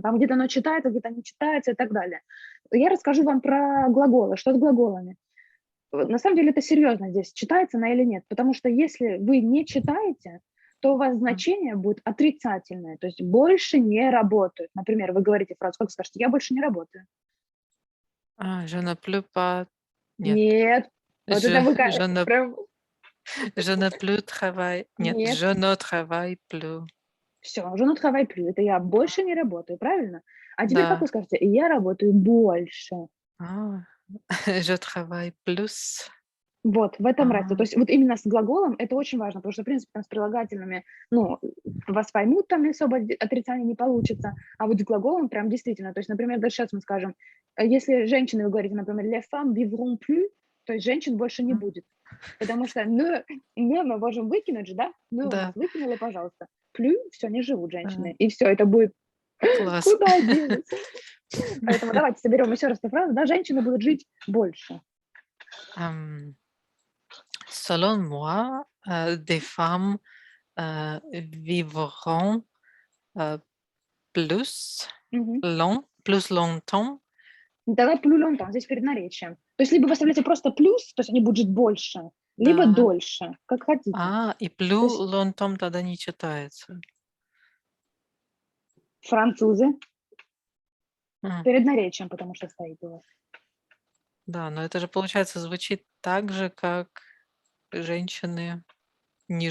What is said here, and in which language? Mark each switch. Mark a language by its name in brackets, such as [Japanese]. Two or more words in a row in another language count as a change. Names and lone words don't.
[Russian] Там где-то оно читается, где-то не читается и так далее. Я расскажу вам про глаголы. Что с глаголами? На самом деле это серьезно здесь, читается она или нет. Потому что если вы не читаете, то у вас значение будет отрицательное. То есть больше не работают. Например, вы говорите фразу, как скажете, я больше не работаю. [French] Je ne plus pas. [Russian] Нет. Нет. Вот это вы [French] Je ne, [Russian] прям... [French] je ne plus travaille. [Russian] Нет, Нет. [French] je ne travaille plus. Все, je ne travaille plus. [Russian] Это я больше не работаю, правильно? А теперь как Да. вы скажете, я работаю больше. [French] Je travaille plus. [Russian] Вот, в этом разница. То А, есть вот именно с глаголом это очень важно, потому что, в принципе, там с прилагательными, ну, вас поймут, там особо отрицания не получится, а вот с глаголом прям действительно. То есть, например, даже сейчас мы скажем, если женщины, вы говорите, например, [French] les femmes vivront plus, [Russian] то есть женщин больше не будет. Потому что не мы можем выкинуть же, да? Ну, у нас Да, выкинули, пожалуйста. Plus, все, не живут женщины. И все, это будет класс. куда денется. Поэтому давайте соберем еще раз эту фразу, да, женщины будут жить больше. [French] Selon moi, des femmes vivront plus plus longtemps. Тогда plus longtemps, [Russian] здесь перед наречием. То есть либо вы оставляете просто плюс, то есть они будут жить больше, либо Да. дольше, как хотите. И То plus есть longtemps тогда не читается. французы М, перед наречием, потому что стоит у вас. Да, но это же, получается, звучит так же, как женщины не